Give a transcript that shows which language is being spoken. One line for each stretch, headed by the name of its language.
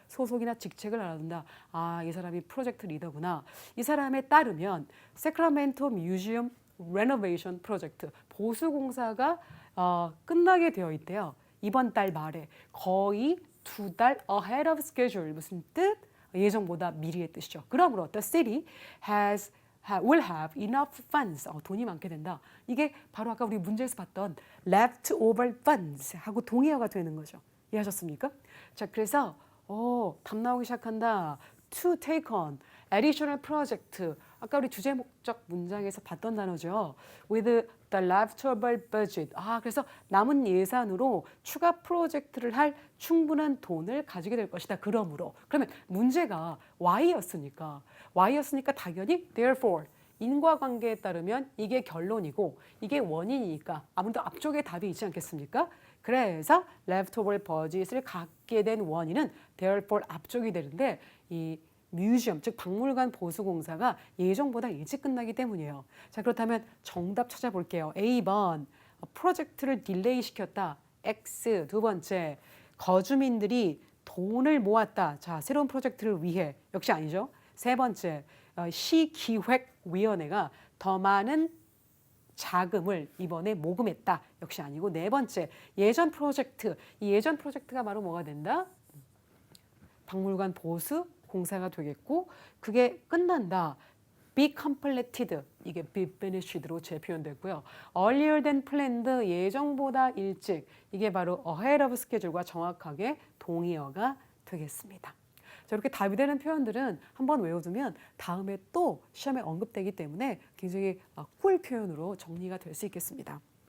Korean: 소속이나 직책을 알아둔다. 이 사람이 프로젝트 리더구나. 이 사람에 따르면 세크라멘토 뮤지엄 레노베이션 프로젝트 보수공사가 끝나게 되어 있대요. 이번 달 말에 거의 2달
English: ahead of schedule
Korean: 무슨 뜻? 예정보다 미리의 뜻이죠. 그러므로
English: the city will have enough funds.
Korean: 돈이 많게 된다. 이게 바로 아까 우리 문제에서 봤던
English: leftover funds
Korean: 하고 동의어가 되는 거죠. 이해하셨습니까? 자, 그래서 답 나오기 시작한다.
English: To take on additional project.
Korean: 아까 우리 주제 목적 문장에서 봤던 단어죠.
English: With the leftover budget.
Korean: 그래서 남은 예산으로 추가 프로젝트를 할 충분한 돈을 가지게 될 것이다. 그러므로. 그러면 문제가 Y였으니까 당연히 therefore 인과관계에 따르면 이게 결론이고 이게 원인이니까 아무래도 앞쪽에 답이 있지 않겠습니까? 그래서
English: leftover budget
Korean: 을 갖게 된 원인은 therefore 앞쪽이 되는데 이 뮤지엄, 즉 박물관 보수공사가 예정보다 일찍 끝나기 때문이에요. 자, 그렇다면 정답 찾아볼게요. A번 프로젝트를 딜레이 시켰다. X 두 번째 거주민들이 돈을 모았다. 자, 새로운 프로젝트를 위해 역시 아니죠. 세 번째 시기획위원회가 더 많은 자금을 이번에 모금했다. 역시 아니고 네 번째 예전 프로젝트. 이 예전 프로젝트가 바로 뭐가 된다? 박물관 보수 공사가 되겠고 그게 끝난다.
English: be completed
Korean: 이게
English: be finished
Korean: 로 재표현됐고요.
English: earlier than planned
Korean: 예정보다 일찍 이게 바로
English: ahead of schedule
Korean: 과 정확하게 동의어가 되겠습니다. 자, 이렇게 답이 되는 표현들은 한번 외워두면 다음에 또 시험에 언급되기 때문에 굉장히 꿀 표현으로 정리가 될 수 있겠습니다.